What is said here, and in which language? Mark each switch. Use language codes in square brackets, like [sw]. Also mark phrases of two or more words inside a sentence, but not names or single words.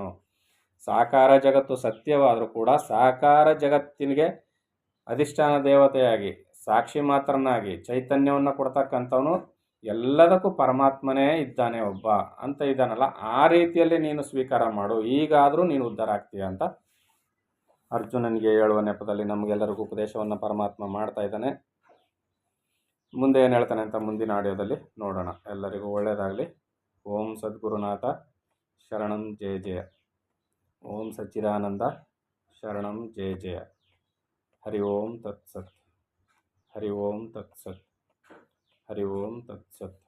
[kn] ಸಾಕಾರ ಜಗತ್ತು ಸತ್ಯವಾದರೂ ಕೂಡ ಸಾಕಾರ ಜಗತ್ತಿನಿಗೆ ಅಧಿಷ್ಠಾನ ದೇವತೆಯಾಗಿ ಸಾಕ್ಷಿ ಮಾತ್ರನಾಗಿ ಚೈತನ್ಯವನ್ನು ಕೊಡ್ತಕ್ಕಂಥವನು ಎಲ್ಲದಕ್ಕೂ ಪರಮಾತ್ಮನೇ ಇದ್ದಾನೆ ಒಬ್ಬ ಅಂತ ಇದ್ದಾನಲ್ಲ, ಆ ರೀತಿಯಲ್ಲಿ ನೀನು ಸ್ವೀಕಾರ ಮಾಡು. ಈಗಾದರೂ ನೀನು ಉದ್ಧಾರ ಆಗ್ತೀಯ ಅಂತ ಅರ್ಜುನನಿಗೆ ಹೇಳುವ ನೆಪದಲ್ಲಿ ನಮಗೆಲ್ಲರಿಗೂ ಉಪದೇಶವನ್ನು ಪರಮಾತ್ಮ ಮಾಡ್ತಾ ಇದ್ದಾನೆ. ಮುಂದೆ ಏನು ಹೇಳ್ತಾನೆ ಅಂತ ಮುಂದಿನ ಆಡಿಯೋದಲ್ಲಿ ನೋಡೋಣ. ಎಲ್ಲರಿಗೂ ಒಳ್ಳೆಯದಾಗಲಿ. [sa] ಓಂ ಸದ್ಗುರುನಾಥ ಶರಣಂ ಜಯ ಜಯ. ಓಂ ಸಚ್ಚಿದಾನಂದ ಶರಣಂ ಜಯ ಜಯ. ಹರಿ ಓಂ ತತ್ಸತ್. ಹರಿ ಓಂ ತತ್ಸತ್. ಹರಿ ಓಂ ತತ್ಸತ್.